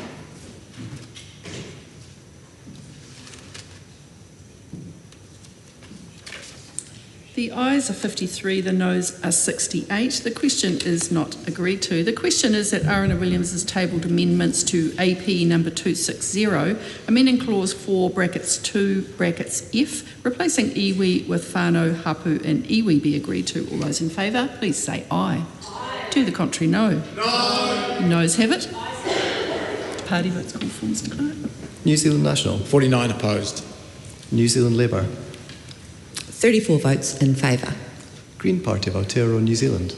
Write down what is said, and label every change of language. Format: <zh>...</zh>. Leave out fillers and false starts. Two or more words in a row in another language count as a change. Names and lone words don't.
<en>The ayes are 53, the noes are 68. The question is not agreed to. The question is that Aaron Williams has tabled amendments to AP number 260, amending clause 4 brackets 2 brackets F, replacing iwi with whānau, hapu and iwi be agreed to. All those in favour, please say aye. Aye. To the contrary, no. No. Noes have it. Party votes called for, Mr Clerk. New Zealand National. 49 opposed. New Zealand Labour. 34 votes in favour. Green Party of Aotearoa, New Zealand.</en>